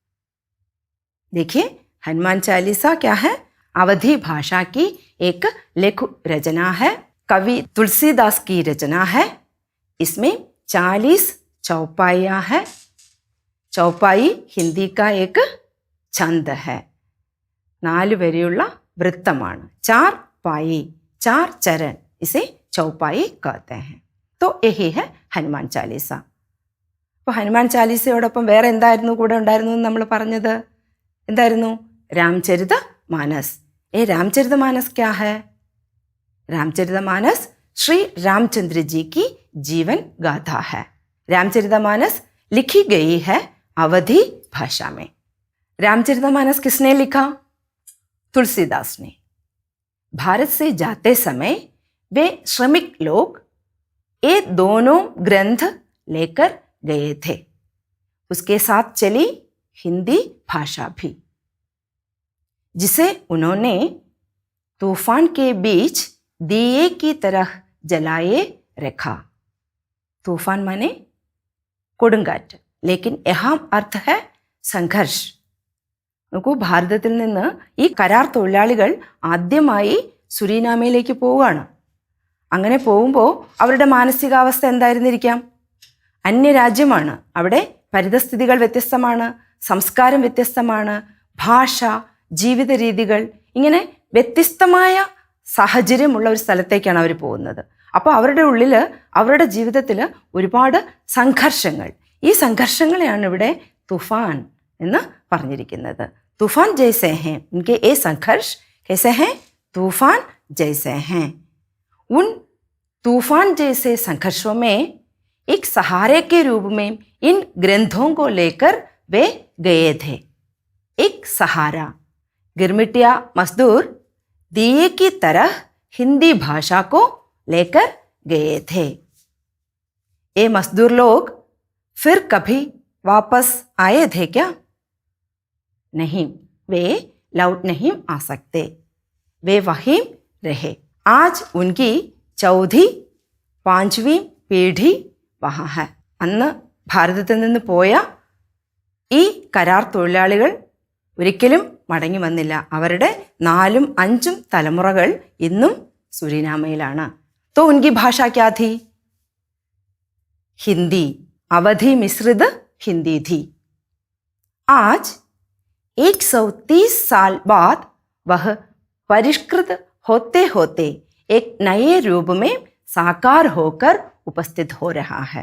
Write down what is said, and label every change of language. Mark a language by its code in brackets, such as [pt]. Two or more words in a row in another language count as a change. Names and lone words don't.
[hi] देखिए, हनुमान चालीसा क्या है? अवधी भाषा की एक लेखु रचना है, कवि तुलसीदास की रचना है. इसमें 40 चौपाइयाँ हैं. चौपाई हिंदी का एक छंद है. [ml] 4 വരെയുള്ള വൃത്തമാണ്. [hi] 4 पाई, 4 चरण, इसे चौपाई कहते हैं. तो यही है ഹനുമാൻ ചാലീസ. [ml] അപ്പോൾ ഹനുമാൻ ചാലീസയോടൊപ്പം വേറെ എന്തായിരുന്നു കൂടെ ഉണ്ടായിരുന്നു എന്ന് നമ്മൾ പറഞ്ഞത്? എന്തായിരുന്നു? രാംചരിത മാനസ്. [hi] रामचरित मानस क्या है? रामचरित मानस श्री रामचंद्र जी की जीवन गाथा है. रामचरित मानस लिखी गई है अवधी भाषा में. रामचरित मानस किसने लिखा? तुलसीदास ने. भारत से जाते समय वे श्रमिक लोग ये दोनों ग्रंथ लेकर गए थे. उसके साथ चली हिंदी भाषा भी, जिसे उन्होंने तूफान के बीच दिए की तरह जलाए रखा. तूफान माने കൊടുങ്കാറ്റ്. लेकिन यहाँ अर्थ है संघर्ष. [ml] നോക്കൂ, ഭാരതത്തിൽ നിന്ന് ഈ കരാർ തൊഴിലാളികൾ ആദ്യമായി സുരീനാമയിലേക്ക് പോവുകയാണ്. അങ്ങനെ പോകുമ്പോൾ അവരുടെ മാനസികാവസ്ഥ എന്തായിരുന്നിരിക്കാം? അന്യരാജ്യമാണ്, അവിടെ പരിതസ്ഥിതികൾ വ്യത്യസ്തമാണ്, സംസ്കാരം വ്യത്യസ്തമാണ്, ഭാഷ, ജീവിത രീതികൾ, ഇങ്ങനെ വ്യത്യസ്തമായ സാഹചര്യമുള്ള ഒരു സ്ഥലത്തേക്കാണ് അവർ പോകുന്നത്. അപ്പോൾ അവരുടെ ഉള്ളിൽ, അവരുടെ ജീവിതത്തിൽ ഒരുപാട് സംഘർഷങ്ങൾ. ഈ സംഘർഷങ്ങളെയാണ് ഇവിടെ തുഫാൻ എന്ന് പറഞ്ഞിരിക്കുന്നത്. [hi] तूफान जैसे हैं उनके ये संघर्ष कैसे हैं? तूफान जैसे हैं. उन तूफान जैसे संघर्षों में एक सहारे के रूप में इन ग्रंथों को लेकर वे गए थे. एक सहारा. गिरमिटिया मजदूर दिए की तरह हिंदी भाषा को लेकर गए थे. ये मजदूर लोग फिर कभी वापस आए थे क्या? नहीं, वे लौट नहीं आ सकते. वे वहीं रहे. आज उनकी 4वीं 5वीं पीढ़ी वहाँ है. [ml] അന്ന് ഭാരതത്തിൽ നിന്ന് പോയ ഈ കരാർ തൊഴിലാളികൾ ഒരിക്കലും മടങ്ങി വന്നില്ല. അവരുടെ 4ഉം 5ഉം തലമുറകൾ ഇന്നും സുരീനാമയിലാണ്. [hi] तो उनकी भाषा क्या थी? हिंदी. अवधी मिश्रित हिंदी थी. आज 130 साल बाद वह परिष्कृत होते होते एक नए रूप में साकार होकर उपस्थित हो रहा है.